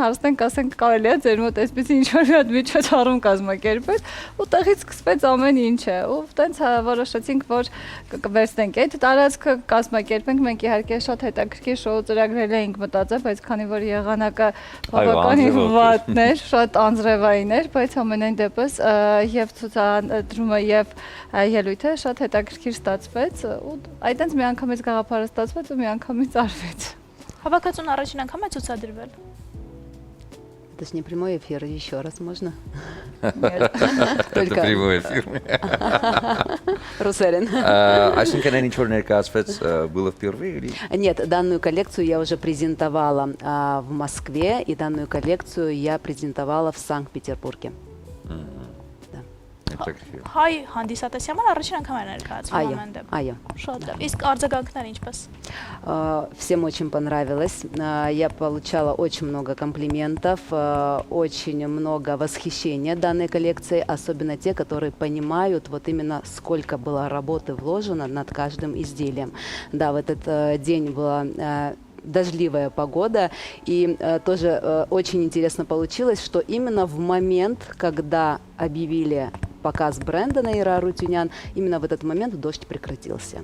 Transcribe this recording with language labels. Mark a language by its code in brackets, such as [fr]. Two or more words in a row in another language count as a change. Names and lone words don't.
[hy] հարցնենք, ասենք կարելի է ձեր մոտ այսպես ինչ-որ մի հատ միջոցառում կազմակերպել, ու տեղից սկսվեց ամեն ինչը, ու տենց որոշեցինք, որ կվերցնենք այդ տարածքը, կազմակերպենք, մենք իհարկե շատ հետաքրքիր շոու ծրագրել էինք մտածել, բայց քանի որ եղանակը բավականին վատն էր, շատ անձրևային էր, բայց ամենայն դեպս եւ ցուցադրումը եւ ելույթը շատ հետաքրքիր ստացվեց ու այդտենց մի անգամից գաղափարը ստացվեց ու մի անգամից արվեց։ Հավաքածուն առաջին անգամ է ցուցադրվել։ [ru] Это ж не прямой эфир, еще раз можно? Это прямой эфир. [hy] Русерин. Այսինքն այն ինչ որ ներկայացվեց [ru] было впервые или? Нет, данную коллекцию я уже презентовала в Москве, и данную коллекцию я презентовала в Санкт-Петербурге. [hy] Հայ հանդիսատեսի համար առաջին անգամ է ներկայացվում ամենդը։ Այո։ Շատ լավ։ Իսկ արձագանքները ինչպես։ [ru] Всем очень понравилось. Я получала очень много комплиментов, очень много восхищения данной коллекцией, особенно те, которые понимают вот именно сколько было работы вложено над каждым изделием. Да, в этот день была дождливая погода, и тоже очень интересно получилось, что именно в момент, когда объявили показ бренда Наира Арутюнян, именно в этот момент дождь прекратился.